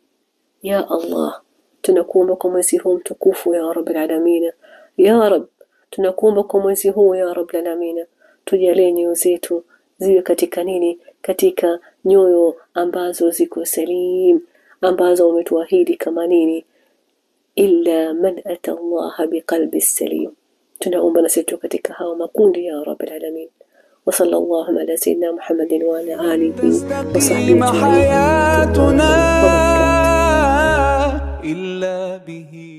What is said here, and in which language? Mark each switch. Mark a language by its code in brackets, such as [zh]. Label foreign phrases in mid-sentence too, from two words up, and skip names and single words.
[sw] Ya Allah, tunakuomba kwa mwezi huu mtukufu [ar] يا رب العالمين, يا رب, [sw] tunakuomba kwa mwezi huu [ar] يا رب العالمين, [sw] tujalie nyoyo zetu ziwe katika nini? Katika nyoyo ambazo ziko salim, ambazo umetuahidi kama nini? [ar] إلا من أتى الله بقلب سليم. [sw] Tunaomba na sisi katika hao makundi [ar] يا رب العالمين. وصلى الله على سيدنا محمد وعلى آله وصحبه حياتنا إلا به